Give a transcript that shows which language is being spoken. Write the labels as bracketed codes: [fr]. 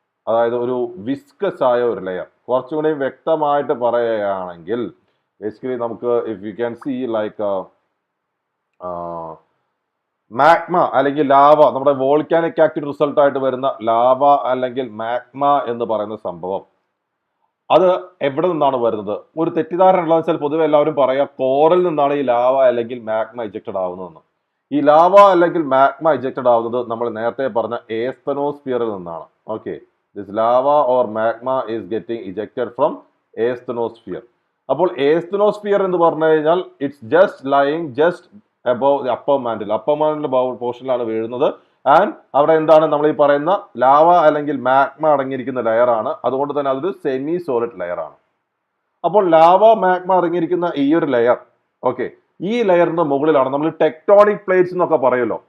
[ml] അതായത് ഒരു വിസ്കസ് ആയ ഒരു ലെയർ. കുറച്ചുകൂടി വ്യക്തമായിട്ട് പറയുകയാണെങ്കിൽ ബേസിക്കലി നമുക്ക് [en] if you can see like [ml] magma അല്ലെങ്കിൽ ലാവ, നമ്മുടെ വോൾക്കാനിക് ആക്ടിവിറ്റി റിസൾട്ട് ആയിട്ട് വരുന്ന ലാവ അല്ലെങ്കിൽ മാഗ്മ എന്ന് പറയുന്ന സംഭവം, അത് എവിടെ നിന്നാണ് വരുന്നത്? ഒരു തെറ്റിദ്ധാരണ ഉള്ളതെന്ന് വെച്ചാൽ പൊതുവെ എല്ലാവരും പറയാം കോറിൽ നിന്നാണ് ഈ ലാവ അല്ലെങ്കിൽ മാഗ്മ ഇജക്റ്റഡ് ആവുന്നതെന്ന്. ഈ ലാവ അല്ലെങ്കിൽ മാഗ്മ ഇജക്റ്റഡ് ആവുന്നത് നമ്മൾ നേരത്തെ പറഞ്ഞ ഏസ്തനോസ്ഫിയറിൽ നിന്നാണ്. [en] This lava or magma is getting ejected from asthenosphere. [ml] അപ്പോൾ asthenosphere എന്ന് പറഞ്ഞു കഴിഞ്ഞാൽ [en] It's just lying just above the upper mantle. [ml] Upper മാന്റിന്റെ പോർഷനിലാണ് വീഴുന്നത്. ആൻഡ് അവിടെ എന്താണ് നമ്മൾ ഈ പറയുന്ന ലാവ അല്ലെങ്കിൽ മാഗ്മ അടങ്ങിയിരിക്കുന്ന ലെയർ ആണ്. അതുകൊണ്ട് തന്നെ അതൊരു സെമി സോളിഡ് ലെയർ ആണ്. അപ്പോൾ ലാവ, മാഗ്മ അടങ്ങിയിരിക്കുന്ന ഈ ഒരു ലെയർ, ഈ ലെയറിന്റെ മുകളിലാണ് നമ്മൾ ടെക്ടോണിക് പ്ലേറ്റ്സ് എന്നൊക്കെ പറയുമല്ലോ.